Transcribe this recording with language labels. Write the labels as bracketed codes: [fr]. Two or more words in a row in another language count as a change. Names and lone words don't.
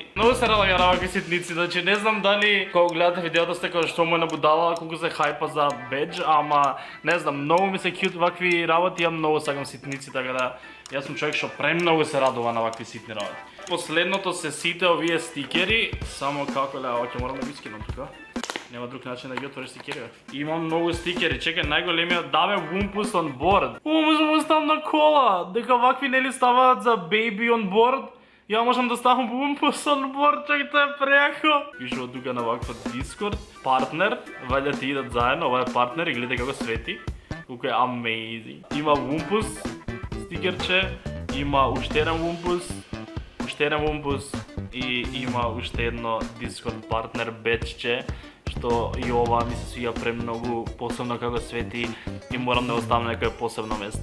[mk] Многу се радам ја вакви ситници, значи не знам дали кога гледате видеото сте како што му е набудала, колку се хајпа за бедж, ама не знам, многу ми се кјут вакви работи, ја многу сакам ситници, така да јас сум човек што премногу се радува на вакви ситни работи. Последното се сите овие стикери, само како ќе морам да ги скинам тука. Нема друг начин да ги отвориш стикери. Имам многу стикери. Чекај, најголемиот да бе [en] Wumpus on board. [mk] Можам да ставам на кола. Дека вакви нели ставаат за [en] baby on board. [mk] Ја можам да ставам [en] Wumpus on board, [mk] чекај, тоа е преако. Пишува тука на вакво Discord. Партнер, вајде ти идат заедно, ова е партнер и гледај како свети. Колку е amazing. Има Wumpus стикерче, има уште еден Wumpus и има уште едно Discord партнер беджче, што и ова ми се свија премногу посебно како свети и морам да го ставам на некој посебно место.